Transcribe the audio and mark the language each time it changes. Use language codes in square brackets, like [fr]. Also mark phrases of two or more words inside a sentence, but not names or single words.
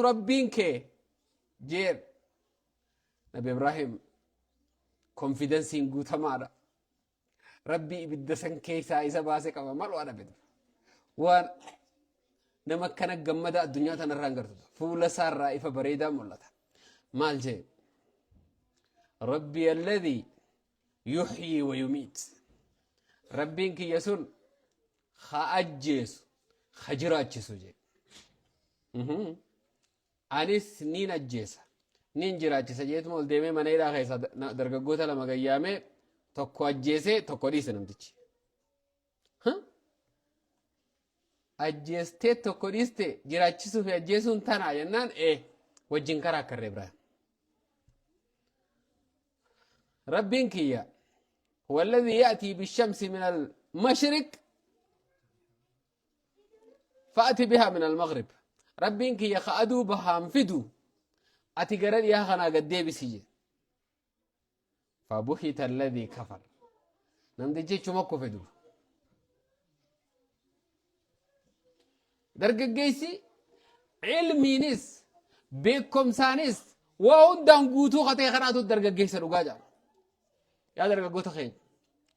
[om] rabbiin kee jee nabi Ibrahim konfidensiin guutamaadha rabbii ibidda san keessaa isa baase qaba mal waa dhabe waan nama kana gammada addunyaa tanarraan gartu fuula isaarraa ifa bareedaa mul'ata maal jee rabbi [ar] الذي يحيي ويميت [om] rabbiin kiyya sun ha ajjeesu ha jiraachisu jee anis nin ajjeesa nin jiraachisa jeetuma ol deemee mana hidhaa keessa dargaggoota lama gayyaamee tokko ajjeesee tokko dhiise namtichi ajjeestee tokko dhiiste jiraachisuu fi ajjeesuun tanaa jennaan wajjin karaa akka irree biraa rabbiin kiyya [ar] هو الذي يأتي بالشمس من المشرق فأت بها من المغرب [om] rabbiin kiyya ka aduu bahaan fidu ati gara dhiyaa kanaa gad deebisi je [ar] فبهت الذي كفر [om] namtichi chuma kufe duuba dargaggeessi ilmiinis beekumsaanis waa hundaan guutuu katee kanaatu dargaggeessa dhugaa jaa yaa dargaggoota keenya